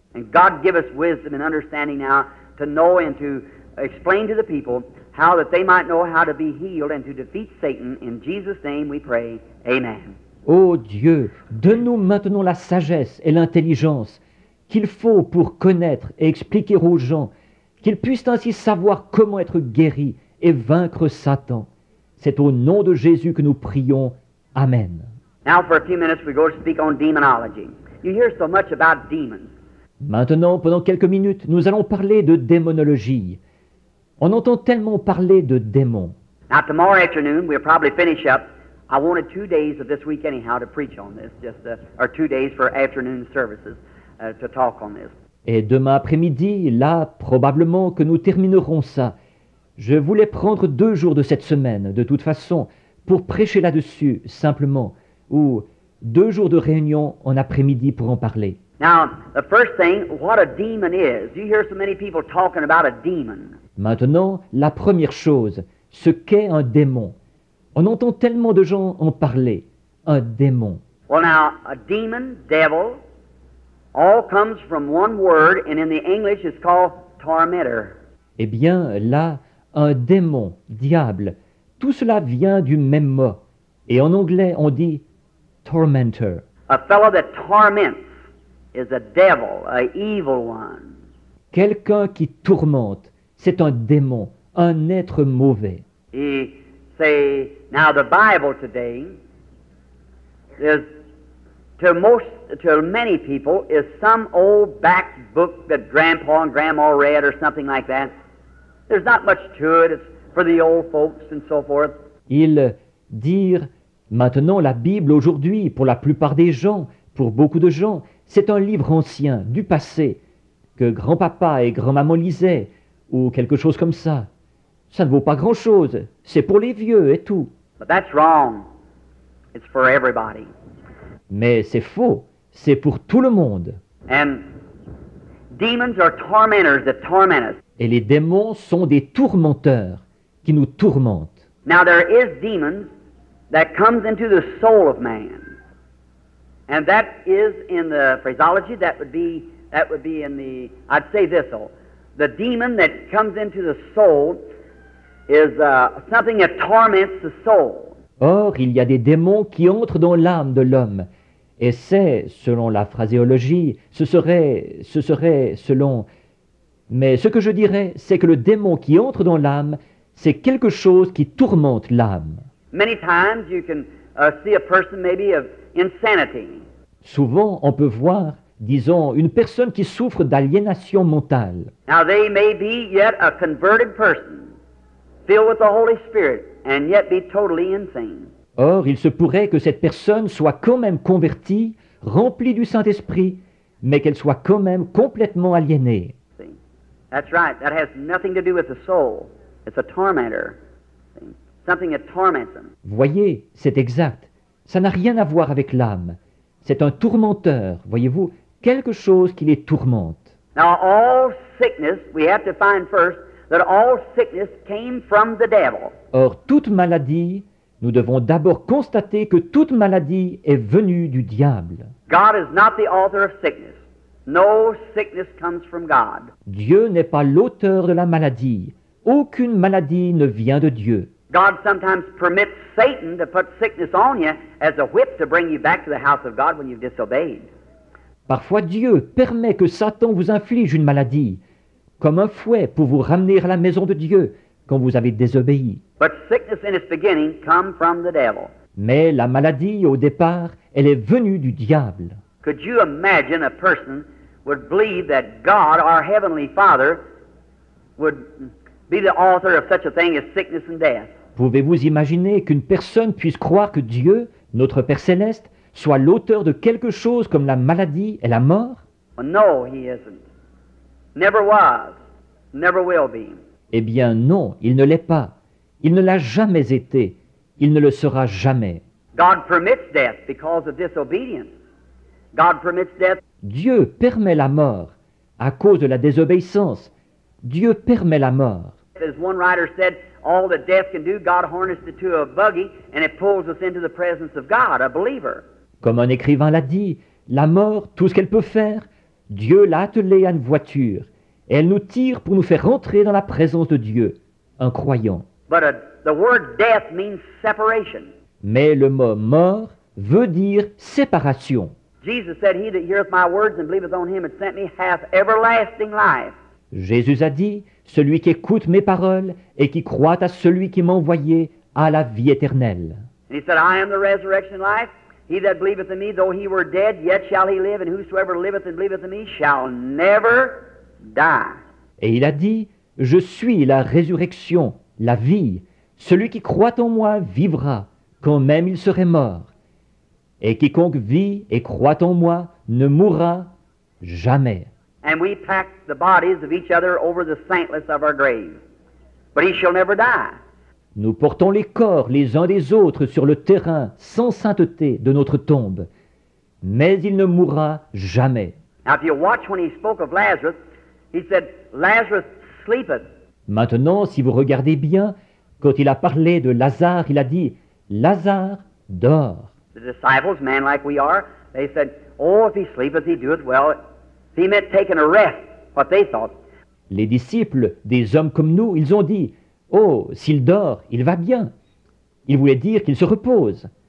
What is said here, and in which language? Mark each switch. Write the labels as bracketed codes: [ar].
[en] And God give us wisdom and understanding now to know and to explain to the people how that they might know how to be healed and to defeat Satan. In Jesus' name we pray. Amen. [fr] Ô Dieu, donne-nous maintenant la sagesse et l'intelligence qu'il faut pour connaître et expliquer aux gens, qu'ils puissent ainsi savoir comment être guéris et vaincre Satan. C'est au nom de Jésus que nous prions. Amen. [en] Now for a few minutes we go to speak on demonology. You hear so much about demons. [fr] Maintenant, pendant quelques minutes, nous allons parler de démonologie. On entend tellement parler de démons. [en] Now tomorrow afternoon we'll probably finish up. I wanted 2 days of this week anyhow to preach on this, or 2 days for afternoon services to talk on this. [fr] Et demain après-midi, là, probablement que nous terminerons ça. Je voulais prendre 2 jours de cette semaine, de toute façon, pour prêcher là-dessus, simplement, ou 2 jours de réunion en après-midi pour en parler. [en] Now, the first thing, what a demon is. You hear so many people talking about a demon. [fr] Maintenant, la première chose, ce qu'est un démon. On entend tellement de gens en parler. Un démon. [en] Well, now, a demon, devil, all comes from one word, and in the English it's called tormentor. [fr] Eh bien, là, un démon, diable, tout cela vient du même mot. Et en anglais, on dit tormentor. [en] A fellow that torments is a devil, a evil one. [fr] Quelqu'un qui tourmente, c'est un démon, un être mauvais. [en] He say, now the Bible today is, to many people, is some old back book that Grandpa and Grandma read or something like that. There's not much to it. It's for the old folks and so forth. [fr] Ils dirent, maintenant la Bible aujourd'hui, pour la plupart des gens, pour beaucoup de gens, c'est un livre ancien, du passé, que grand-papa et grand-maman lisaient, ou quelque chose comme ça. Ça ne vaut pas grand-chose, c'est pour les vieux et tout. [en] But that's wrong. It's for everybody. [fr] Mais c'est faux, c'est pour tout le monde. [en] And demons are tormentors that torment us. [fr] Et les démons sont des tourmenteurs qui nous tourmentent. [en] Now there is demons that comes into the soul of man. And that is in the phraseology, that would be in the, I'd say this though, the demon that comes into the soul is something that torments the soul. [fr] Or, il y a des démons qui entrent dans l'âme de l'homme. Et c'est, selon la phraséologie, ce serait selon... Mais ce que je dirais, c'est que le démon qui entre dans l'âme, c'est quelque chose qui tourmente l'âme. [en] Many times you can see a person maybe of insanity. [fr] Souvent, on peut voir, disons, une personne qui souffre d'aliénation mentale. [en] Now they may be yet a converted person, filled with the Holy Spirit, and yet be totally insane. [fr] Or, il se pourrait que cette personne soit quand même convertie, remplie du Saint-Esprit, mais qu'elle soit quand même complètement aliénée. [en] See? That's right. That has nothing to do with the soul. It's a tormentor. See? Something that torments them. [fr] Voyez, c'est exact. Ça n'a rien à voir avec l'âme. C'est un tourmenteur, voyez-vous, quelque chose qui les tourmente. [en] Now all sickness, we have to find first that all sickness came from the devil. [fr] Or, toute maladie, nous devons d'abord constater que toute maladie est venue du diable. [en] God is not the author of sickness. No sickness comes from God. [fr] Dieu n'est pas l'auteur de la maladie. Aucune maladie ne vient de Dieu. [en] God sometimes permits Satan to put sickness on you as a whip to bring you back to the house of God when you've disobeyed. [fr] Parfois Dieu permet que Satan vous inflige une maladie, comme un fouet pour vous ramener à la maison de Dieu quand vous avez désobéi. [en] But sickness in its beginning come from the devil. [fr] Mais la maladie, au départ, elle est venue du diable. [en] Could you imagine a person would believe that God, our Heavenly Father, would be the author of such a thing as sickness and death? [fr] Pouvez-vous imaginer qu'une personne puisse croire que Dieu, notre Père Céleste, soit l'auteur de quelque chose comme la maladie et la mort? [en] Well, no, he isn't. Never was. Never will be. [fr] Eh bien non, il ne l'est pas. Il ne l'a jamais été. Il ne le sera jamais. [en] God permits death because of disobedience. God permits death. [fr] Dieu permet la mort à cause de la désobéissance. Dieu permet la mort. [en] As one writer said, all that death can do, God harnessed it to a buggy and it pulls us into the presence of God, a believer. [fr] Comme un écrivain l'a dit, la mort, tout ce qu'elle peut faire, Dieu l'a attelée à une voiture, et elle nous tire pour nous faire rentrer dans la présence de Dieu, un croyant. [en] But the word death means separation. [fr] Mais le mot mort veut dire séparation. [en] Jesus said, he that heareth my words and believeth on him that sent me hath everlasting life. [fr] Jésus a dit, celui qui écoute mes paroles et qui croit à celui qui m'a envoyé a la vie éternelle. [en] And he said, I am the resurrection and life. He that believeth in me, though he were dead, yet shall he live, and whosoever liveth and believeth in me shall never die. [fr] Et il a dit, je suis la résurrection, la vie. Celui qui croit en moi vivra, quand même il serait mort. Et quiconque vit et croit en moi ne mourra jamais. [en] And we pack the bodies of each other over the saintless of our grave. But he shall never die. [fr] Nous portons les corps les uns des autres sur le terrain sans sainteté de notre tombe. Mais il ne mourra jamais. [en] Now if you watch when he spoke of Lazarus, he said, Lazarus sleepeth. [fr] Maintenant, si vous regardez bien, quand il a parlé de Lazare, il a dit, Lazare dort. [en] The disciples, men like we are, they said, oh, if he sleepeth, he doeth well. He meant taking a rest, what they thought. [fr] Les disciples, des hommes comme nous, ils ont dit, oh, s'il dort, il va bien. Il voulait dire qu'il se repose.